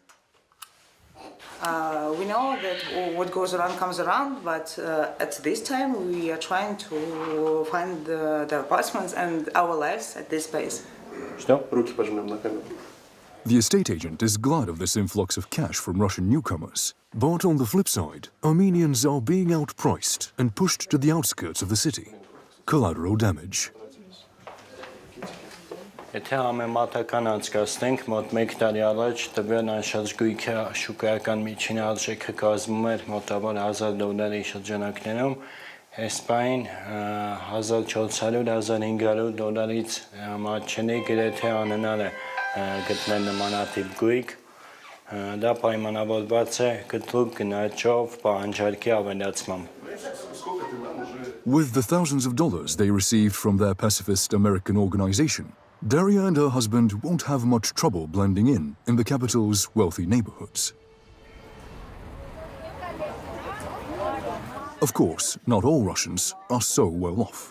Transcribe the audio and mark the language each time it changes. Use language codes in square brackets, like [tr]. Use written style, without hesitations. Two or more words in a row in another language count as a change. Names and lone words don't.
[en] We know that what goes around comes around, but at this time we are trying to find the apartments and our lives at this place. The estate agent is glad of this influx of cash from Russian newcomers. But on the flip side, Armenians are being outpriced and pushed to the outskirts of the city. Collateral damage. [hy] Եթե համեմատական անցկացնենք, մոտ 1 տարի առաջ տվյալ անշարժ գույքի շուկայական միջին արժեքը կազմում էր մոտավոր $1,000 շրջանակներում, Հեսպային $1,400–1,500-ից մատչելի գրեթե անհնար է գտնել նմանատիպ գույք, դա պայմանավորված է կտրուկ գնաճով պահանջարկի ավելացմամբ. [en] With the thousands of dollars they received from their pacifist American organization, Daria and her husband won't have much trouble blending in the capital's wealthy neighborhoods. Of course, not all Russians are so well off.